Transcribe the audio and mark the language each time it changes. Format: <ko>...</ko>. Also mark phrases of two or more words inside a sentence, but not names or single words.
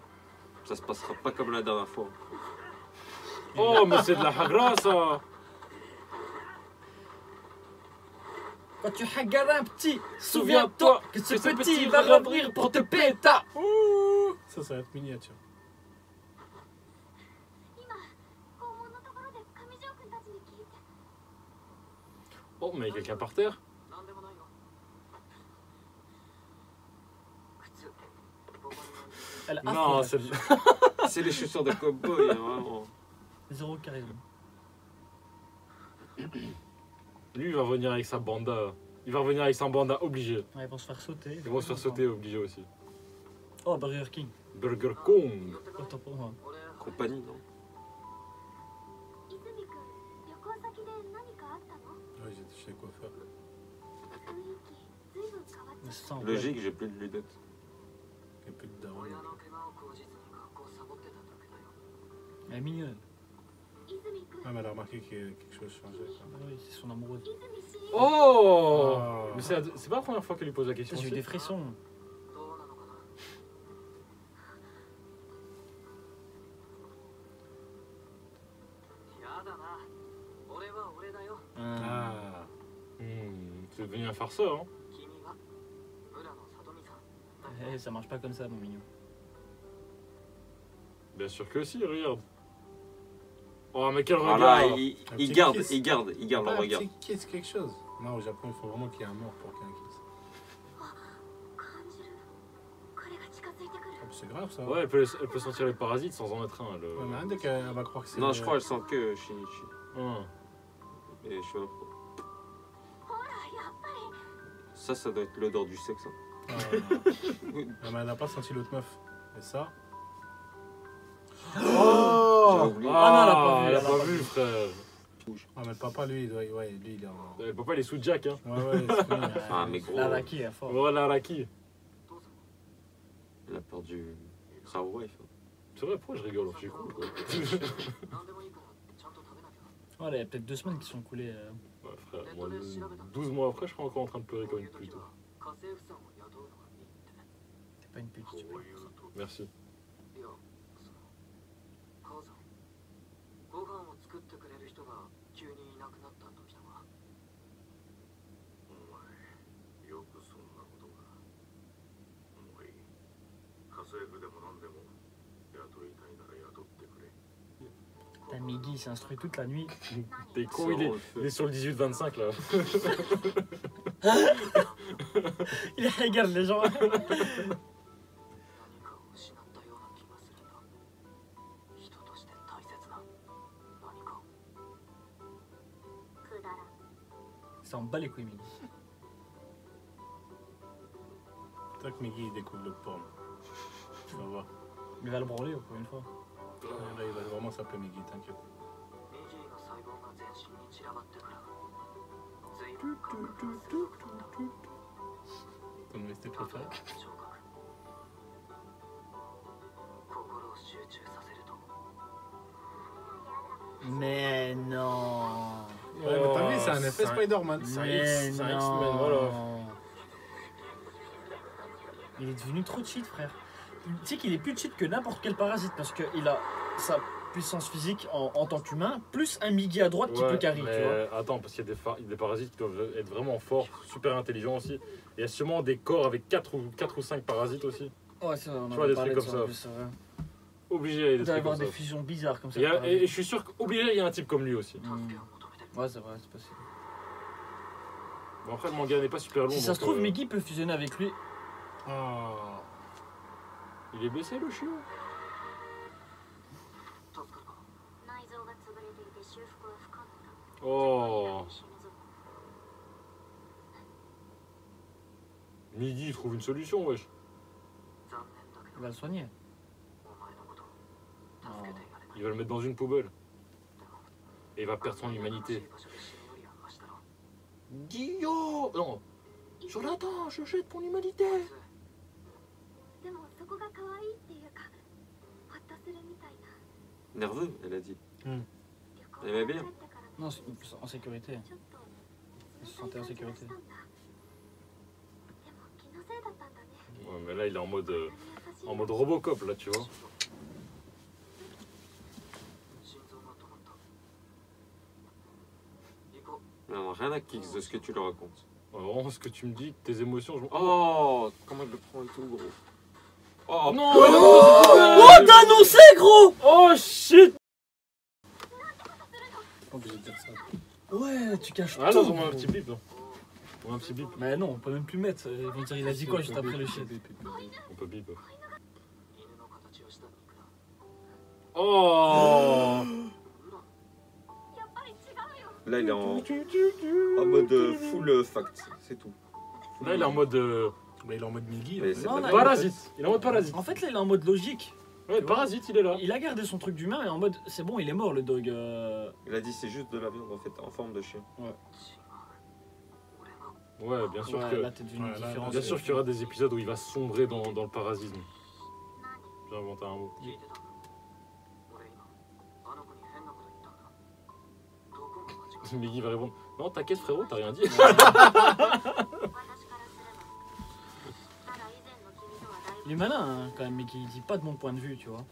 <fr>Ça se passera pas comme la dernière fois. Oh, mais c'est de la hagra, ça. Quand tu hagardes un petit, Souviens-toi souviens-toi que ce que ce petit petit va va revenir pour te péter. Ça va être miniature.</fr> <ja>今校門のところで上条くんたちに聞いて</ja> <fr>Oh, mais il y a quelqu'un par terre.</fr> <ja>何でもないよ靴</ja> <fr>Elle a Non, affolé. c'est C'est les chaussures de cowboy, hein, vraiment. Zéro charisme. lui, il va revenir avec sa banda. Il va revenir avec sa banda obligé. Ouais, ils vont se faire sauter. Ils vont se faire sauter obligé aussi. Oh, Burger King. Burger Kong. Autant pour moi. Compagnie, non?</fr> <ja>泉君、旅行先で何かあったの？</ja> <fr>Ouais, j'étais chez le coiffeur.</fr> <ja>雰囲気、ずいぶん変わっ</ja> <fr>Mais</fr> <ja>ちゃっ</ja> <fr>ça, en vrai, Logique, j'ai plus de lunettes. Il y a plus de daron. elle est mignonne.</fr> <ja>た。泉君、</ja> <fr>Ah, mais elle a remarqué que quelque chose changeait. quoi. Ah oui, c'est son amoureuse.</fr> <ja>泉氏。</ja> <fr>Oh Ah. Mais c'est pas la première fois qu'elle lui pose la question. J'ai eu aussi. des frissons.</fr> <ja>やだな。俺は俺だよ。</ja> <fr>Ah. C'est devenu un farceur, hein.</fr> <ja>君は村野里美さん。</ja> <fr>Eh, ça marche pas comme ça, mon mignon. Bien sûr que si, regarde. Oh, mais quel Voilà, regard. il Un petit garde, kiss. il garde, il garde le Pas regard. un petit kiss, quelque chose. Non, au Japon, il faut vraiment qu'il y ait un mort pour qu'il y ait un kiss.</fr> <ja>感じる。彼が近づいてくる。</ja> <fr>Ah, c'est grave ça. Ouais, elle peut sentir les parasites sans en être un. Elle, Ouais, mais un dès qu'elle va croire que c'est. Non, je crois qu'elle sent que Shinichi. Hein. Et je sais pas.</fr> <ja>ほら、やっぱり。</ja> <fr>Ça doit être l'odeur du sexe. Hein. Ah, non, mais elle n'a pas senti l'autre meuf. Et ça. J'ai Oh oublié. Ah non, elle a pas vu, Elle a elle a pas pas vu, vu. frère. Ah, mais le papa, lui, lui, il est en. Le papa, il est sous Jack, hein. Ouais, ouais, c'est fini. Ah, mais gros, La Raki est fort. Voilà, Raki. elle a perdu sa wife. Hein. C'est vrai, pourquoi je rigole? Je suis cool, quoi.</fr> <ja>何でもいいからちゃんと食べなきゃ。</ja> <fr>Voilà, il y a peut-être 2 semaines qui sont coulées. Ouais, frère, moi, 12 mois après, je serai encore en train de pleurer comme une pute.</fr> <ja>家政婦さんを雇うのがいいって。</ja> <fr>T'es pas une pute, tu peux. Merci.</fr> <ja>いや、その母さん、ご飯を作ってくれる人が急にいなくなった時とか。お前、よくそんなことが。もういい。家政婦でも何でも雇いたいなら雇ってくれ。</ja> <fr>T'as Miggy, il s'instruit toute la nuit. T'es con, il est sur le 18-25, là. Il regarde les gens.</fr> <ja>何かを失ったような気がするんだ。人として大切な何かを。くだらん。</ja> <fr>Ça en bat les couilles, Miggy. Toi que Miggy il découvre le porn. Tu vas voir. Il va le branler, encore une fois. Là, il va vraiment s'appeler Miggy, t'inquiète.</fr> <ja>ミギーの細胞が全身に散らばってから随分感覚が鋭くなった</ja> <fr>Ton OST</fr> <ja>例え</ja> <fr>préféré</fr> <ja>ば聴覚心を集中させると</ja> <fr>Mais non. Ouais, mais t'as vu, c'est un effet c'est un- Spider-Man. C'est un Mais X, c'est un non. X-Men, voilà. Il est devenu trop cheat, frère. Tu sais qu'il est plus cheat que n'importe quel parasite parce qu'il a sa puissance physique en tant qu'humain, plus un Miggy à droite qui Ouais, peut carry, mais tu vois. attends, parce qu'il y a des parasites qui doivent être vraiment forts, super intelligents aussi. Et il y a sûrement des corps avec 4 ou 5 parasites aussi. Ouais, c'est vrai, on Tu en vois, a des parlé trucs de comme en ça. plus, c'est vrai. Obligé, il y a des Il doit y trucs comme avoir ça. des fusions bizarres comme ça. Et, de parasites. et je suis sûr qu'obligé, il y a un type comme lui aussi. Hmm.</fr> <ja>助けを求めて</ja> <fr>Ouais, c'est vrai, c'est possible. Bon, après, le manga n'est pas super long. Si ça se donc, trouve, Miggy peut fusionner avec lui. Oh. Il est blessé, le chiot.</fr> <ja>助かるか内臓が潰れていて修復は不可能だ。</ja> <fr>Oh,</fr> <ja>死ぬぞ。</ja> <fr>Miggy, il trouve une solution, wesh.</fr> <ja>残念だけ</ja> <fr>Il</fr> <ja>ど</ja> <fr>va le soigner.</fr> <ja>お前のこと助けてやれない</ja> <fr>Il va le mettre dans une poubelle. Et il va perdre son humanité.</fr> <ja>場所で死ぬよりはマシだろ</ja> <fr>Guillaume Non, je l'attends, je jette mon humanité.</fr> <ja>でもそこが可愛いっていうか、ホッとするみたいな。</ja> <fr>Nerveux, elle a dit.</fr> <ja>旅行</ja> <fr>Elle aimait bien.</fr> <ja>帰ってから</ja> <fr>Non, en sécurité.</fr> <ja>ちょっと</ja> <fr>Il se sentait en sécurité.</fr> <ja>でも気のせいだったんだね。</ja> <fr>Ouais, mais là, il est en mode,</fr> <ja>優しい</ja> <fr>en mode Robocop, là, tu vois.</fr> <ja>心臓が止まった行こ</ja> <fr>Non, rien à Kix de ce que tu lui racontes. Vraiment, ce que tu me dis, tes émotions, je... Oh, comment il le prend et tout, gros. Oh, non Oh, t'as annoncé, gros!</fr> <en>Oh, shit!</en> <fr>Pas obligé de dire ça. Ouais, tu caches Ah tout. non, on met un petit bip, là. On met un petit bip. Mais non, on peut même plus mettre. Ils vont dire, il a dit quoi juste après le shit. On peut bip.</fr> <ja>う犬の形をした肉だ</ja> <fr>Oh!</fr> <ja>やっぱり違うよ。</ja> <fr>là, il est en mode</fr> <en>full fact,</en> <fr>c'est tout. Là, il est en mode Mais il est en mode Migi. Mais c'est Non, pas là, Parasite. Il est en mode parasite. En fait, là, il est en mode logique. Ouais, tu vois. parasite, il est là. Il a gardé son truc d'humain et en mode c'est bon, il est mort le dog. Il a dit c'est juste de la viande en fait, en forme de chien. Ouais, bien sûr Ouais, que. là, t'es devenu Ouais, là, différent. Bien sûr qu'il y aura des épisodes où il va sombrer dans le parasisme. J'ai inventé un mot.</fr> <ja>聞いてた俺今あの子に変なこと言ったんだどこが間違い</ja> <fr>Miggy va répondre non, t'inquiète frérot, t'as rien dit.</fr> <ja>私からすればただ以前の君とはだい</ja> <fr>Il est malin hein, quand même, mais qui dit pas de mon point de vue, tu vois.</fr>